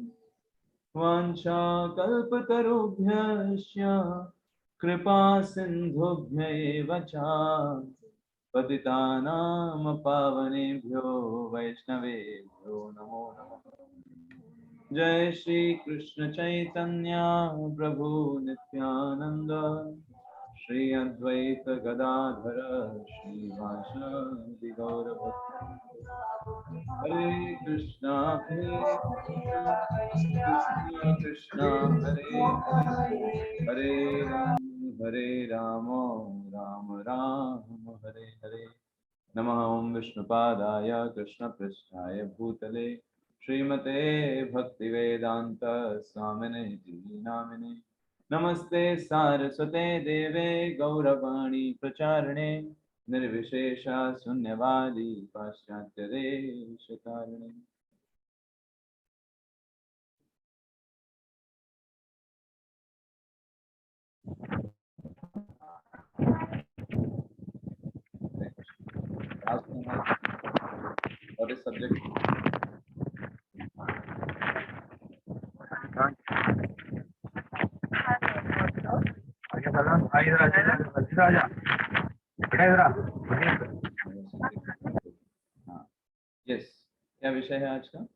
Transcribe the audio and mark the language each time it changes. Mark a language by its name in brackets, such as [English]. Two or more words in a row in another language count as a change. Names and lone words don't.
[Sanskrit] वाञ्छाकल्पतरुभ्यश्च कृपा सिन्धुभ्यैव च पतितानां पावनेभ्यो वैष्णवेभ्यो नमो नमः। जय श्री कृष्ण चैतन्य प्रभु नित्यानंद श्री अद्वैत गदाधर श्रीवासादि गौरभक्तवृंद। हरे कृष्णा कृष्णा कृष्णा हरे हरे हरे राम राम राम हरे हरे। नमः ओं विष्णुपादाय कृष्णपृष्ठाय भूतले श्रीमते भक्तिवेदांत स्वामिने नामिने नमस्ते सारस्वते देवे गौरवाणी प्रचारिणे निर्विशेष शून्यवादी पाश्चात्य देशकारिणे। [English] What is subject? [Hindi] यस, क्या विषय है आज का?